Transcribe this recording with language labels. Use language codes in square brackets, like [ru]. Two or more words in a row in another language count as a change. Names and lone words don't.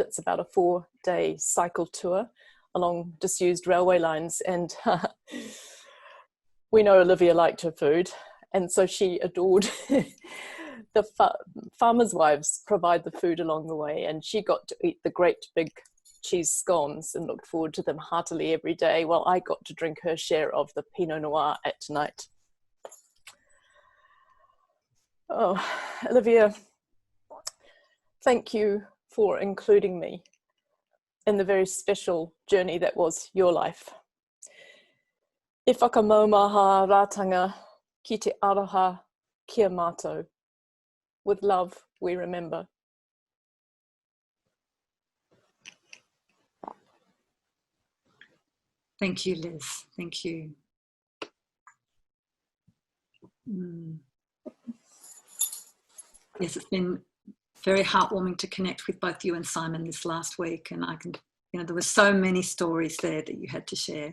[en] It's about a 4-day cycle tour along disused railway lines, and we know Olivia liked her food, and so she adored the farmers' wives provide the food along the way, and she got to eat the great big cheese scones and looked forward to them heartily every day, while I got to drink her share of the Pinot Noir at night. Oh, Olivia, thank you for including me in the very special journey that was your life. [mi] E whakamaumaha rātanga ki te aroha kia mātou. [en] With love, we remember. Thank you, Liz. Thank you. Yes, it's been very heartwarming to connect with both you and Simon this last week, and I can, there were so many stories there that you had to share.